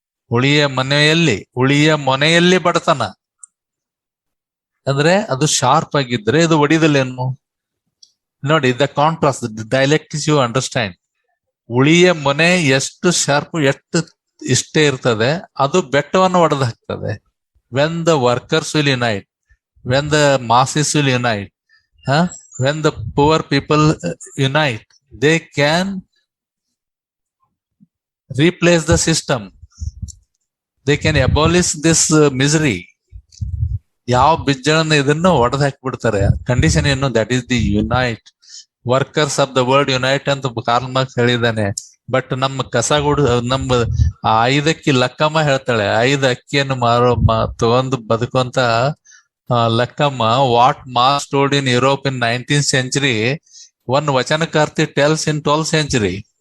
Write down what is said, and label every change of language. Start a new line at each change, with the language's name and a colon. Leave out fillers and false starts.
Kannada: ಉಳಿಯ ಮನೆಯಲ್ಲಿ ಬಡತನ ಅಂದ್ರೆ ಅದು ಶಾರ್ಪ್ ಆಗಿದ್ರೆ ಇದು ಒಡಿದಲ್ಲೇನು ನೋಡಿ.
English: The contrast, the dialectics you understand.
Kannada: ಉಳಿಯ ಮನೆ ಎಷ್ಟು ಶಾರ್ಪ್, ಎಷ್ಟು ಇಷ್ಟೇ ಇರ್ತದೆ, ಅದು ಬೆಟ್ಟವನ್ನು ಒಡೆದು ಹಾಕ್ತದೆ.
English: When the workers will unite, when the masses will unite, when the poor people unite, they can replace the system, they can abolish this misery.
Kannada: ಯಾವ ಬಿಜ್ಜಳನ್ನ ಇದನ್ನು ಒಡೆದು ಹಾಕಿಬಿಡ್ತಾರೆ. ಕಂಡೀಷನ್ ಏನು?
English: That is the unite. Workers of the world unite
Kannada: ಅಂತ Karl marks ಹೇಳಿದ್ದಾನೆ. But ನಮ್ಮ ನಮ್ಮ 5 ಅಕ್ಕಿ ಲಕ್ಕಮ್ಮ ಹೇಳ್ತಾಳೆ, 5 ಅಕ್ಕಿಯನ್ನು ತಗೊಂಡು ಬದುಕುವಂತ Lakkamma,
English: What Marx told in Europe in 19th century one ವಚನಕಾರ್ತಿ tells in 12th century.